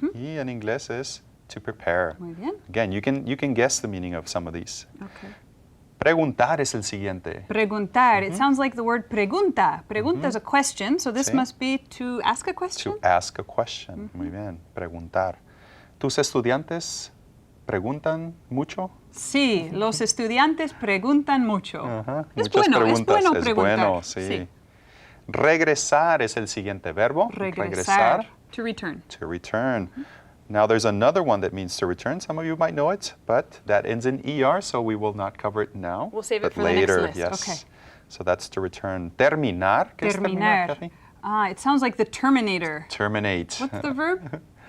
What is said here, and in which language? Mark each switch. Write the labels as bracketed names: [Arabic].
[Spanish] Y en inglés es [English] to prepare. [Spanish] Muy bien. [English] Again, you can guess the meaning of some of these. Okay. [Spanish] Preguntar es el siguiente. [English] Preguntar. It sounds like the word pregunta. Pregunta is a question, so this [Spanish] Sí. [English] must be to ask a question. To ask a question. [Spanish] Muy bien. Preguntar. ¿Tus estudiantes preguntan mucho? Sí, los estudiantes preguntan mucho. Ajá, Es muchas bueno, preguntas. es bueno Es preguntar. bueno, sí. Regresar es el siguiente verbo. Regresar. [English] To return. To return. Now there's another one that means to return. Some of you might know it, but that ends in ER, so we will not cover it now. We'll save it but for the next later, list. yes. Okay. So that's to return. Terminar. [Spanish] ¿Qué es terminar, Terminar. [English] Kathy? It sounds like the Terminator. Terminate. What's the verb?